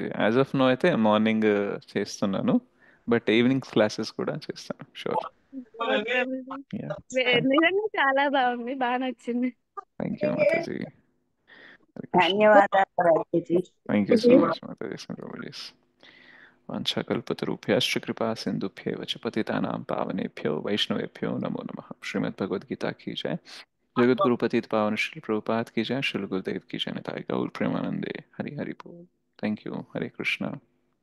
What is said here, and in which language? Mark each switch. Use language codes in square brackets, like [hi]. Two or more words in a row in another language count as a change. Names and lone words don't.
[en] as of now [te] అయితే మార్నింగ్ చేస్తున్నాను, బట్ [en] evening classes [te] కూడా చేస్తాను షూర్. ప్రభుజీ యా, నిజంగా చాలా బాగుంది, బాగా నచ్చింది. [en] thank you mataji. Hare Krishna. [te] ధన్యవాదాలు ప్రభుజీ. [en] thank you so much mataji and prabhujis. [sa] వాంఛాకల్పతరుభ్యశ్చ కృపా సింధుభ్యైవ చ పతితానాం పావనేభ్యో వైష్ణవేభ్యో నమో నమః. [hi] श्रीमद् भगवद गीता की जय, जगत गुरु पतित पावन श्री प्रभुपाद की जय, श्री गुरुदेव की जय, निताय गौर प्रेमानंदे हरि हरि बोल. [en] thank you. [hi] हरे कृष्णा.